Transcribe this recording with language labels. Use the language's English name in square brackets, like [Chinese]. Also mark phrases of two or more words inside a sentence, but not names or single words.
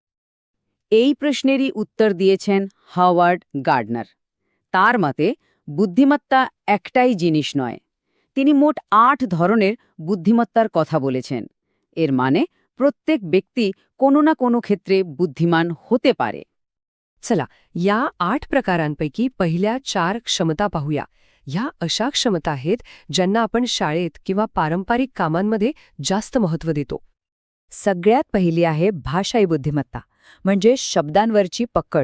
[Bangla] এই প্রশ্নেরই উত্তর দিয়েছেন হাওয়ার্ড গার্ডনার। তার মতে বুদ্ধিমত্তা একটাই জিনিস নয়। তিনি মোট 8 ধরনের বুদ্ধিমত্তার কথা বলেছেন। এর মানে প্রত্যেক ব্যক্তি কোনো না কোনো ক্ষেত্রে বুদ্ধিমান হতে পারে। [Marathi] चला, या 8 प्रकारांपैकी पहिल्या 4 क्षमता पाहूया. ह्या अशा क्षमता आहेत ज्यांना आपण शाळेत किंवा पारंपरिक कामांमध्ये जास्त महत्त्व देतो. सगळ्यात पहिली आहे भाषाई बुद्धिमत्ता, म्हणजे शब्दांवरची पकड.